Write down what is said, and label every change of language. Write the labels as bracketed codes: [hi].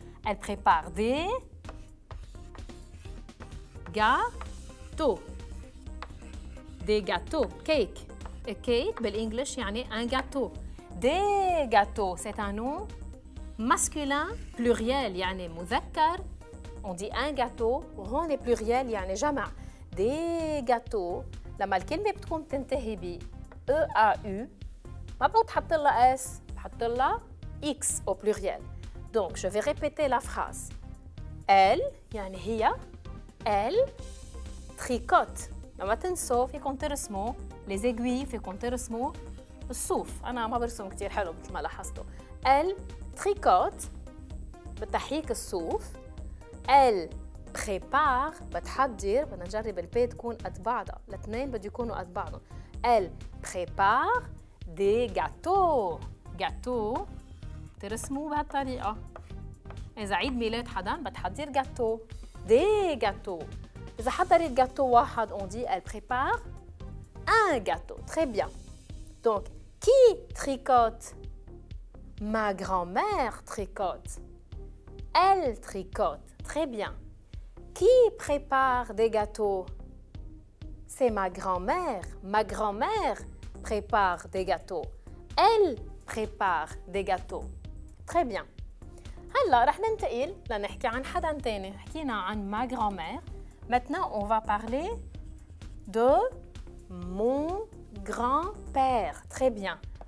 [fr] elle prépare des gâteaux. des gâteaux cake. cake [ar] بالإنجليش يعني [fr] un gâteau. des gâteaux c'est un nom masculin pluriel [ar] يعني مذكر. [fr] on dit un gâteau [ar] وهون [fr] pluriel [ar] يعني جمع. [fr] des gâteaux [ar] لما الكلمة بتكون بتنتهي ب EAU ما بتحط لها S بحط لها X [fr] au pluriel. donc je vais répéter la phrase. elle [ar] يعني هي [fr] elle tricote. [ar] لما تنسوا فيكم ترسموا [fr] les aiguilles [ar] فيكم ترسموا الصوف. أنا ما برسم كتير حلو مثل ما لاحظتوا. [fr] elle tricote [ar] بتحيك الصوف. elle prépare بتحضر. بدنا نجرب البي تكون قد بعضها. الاثنين بده يكونوا قد بعضهم. [fr] elle prépare des gâteaux. [ar] gâteaux ترسموا بهالطريقة. إذا عيد ميلاد حدا بتحضر gâteau. [fr] des gâteaux. [ar] إذا حضرت gâteau واحد [fr] on dit elle prépare un gâteau. très bien. donc qui tricote؟ ma grand-mère tricote. elle tricote. très bien. qui prépare des gâteaux؟ c'est ma grand-mère. ma grand-mère prépare des gâteaux. elle prépare des gâteaux. très bien. [ar] هلا رح ننتقل لنحكي عن حدا تاني. حكينا عن [fr] ma grand-mère. maintenant on va parler de mon grand-père. très bien.